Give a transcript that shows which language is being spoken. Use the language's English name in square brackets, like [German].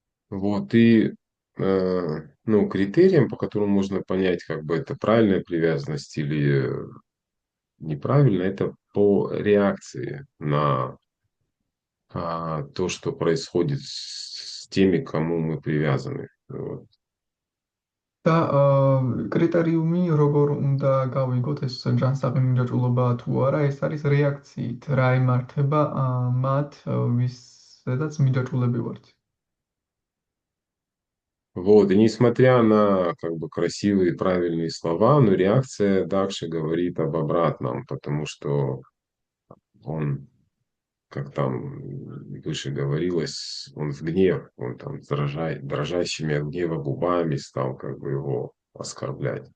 [Russian] Вот, и ну, критерием, по которому можно понять, как бы это правильная привязанность или неправильно, это по реакции на то, что происходит с теми, к кому мы привязаны. Вот. [Georgian] და კრიტერიუმი როგორ უნდა გავიგოთ ეს ჯანსაღი მიჯაჭვულობა თუ არა, ეს არის რეაქციით, რა იმართება მათ, ვისაც მიჯაჭვულები ვართ. [Russian] Вот, и несмотря на как бы красивые правильные слова, но реакция Дакши говорит об обратном, потому что он, как там выше говорилось, он в гнев, он там дрожащими от гнева губами стал как бы его оскорблять.